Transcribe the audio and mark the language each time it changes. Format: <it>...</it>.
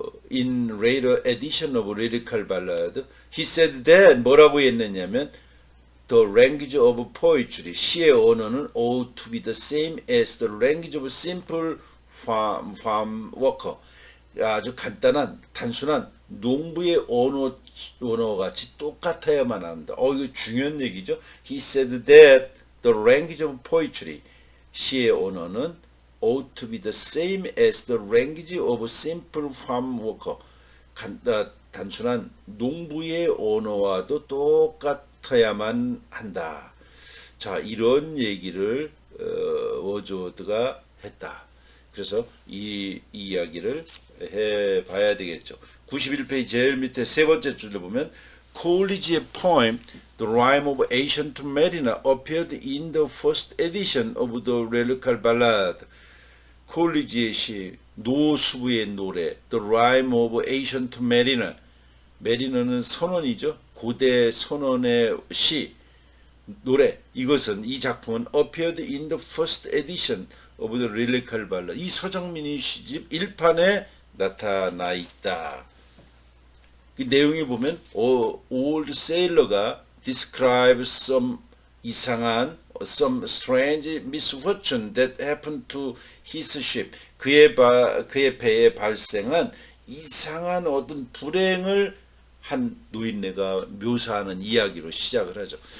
<en>In later edition of Lyrical Ballad, he said that</en> <ko>뭐라고 했느냐면</ko> <en>the language of poetry,</en> <ko>시의 언어는</ko> <en>ought to be the same as the language of simple farm worker.</en> <ko>아주 간단한 단순한 농부의 언어 같이 똑같아야만 한다. 이거 중요한 얘기죠.</ko> <en>He said that the language of poetry,</en> <ko>시의 언어는</ko> <en>ought to be the same as the language of simple farm worker.</en> <ko>단순한 농부의 언어와도 똑같아야만 한다. 자, 이런 얘기를 워즈워드가 했다. 그래서 이 이야기를 해봐야 되겠죠. 91페이지 제일 밑에 세 번째 줄을 보면 콜리지의</ko> <en>poem The Rime of Ancient Mariner appeared in the first edition of the Lyrical Ballad.</en> <ko>콜리지의 시 노수부의 노래 The Rime of Ancient Mariner, 메리너는 선원이죠. 고대 선원의 시 노래, 이것은 이 작품은</ko> <en>appeared in the first edition of the Lyrical Ballad,</en> <ko>이 서정민이 시집 1판에 나타나 있다. 그 내용이 보면</ko> <en>old sailor가 describes some</en> <ko>이상한</ko> <en>some strange misfortune that happened to his ship.</en> <ko>그의 배에 발생한 이상한 어떤 불행을 한 노인네가 묘사하는 이야기로 시작을 하죠.</ko>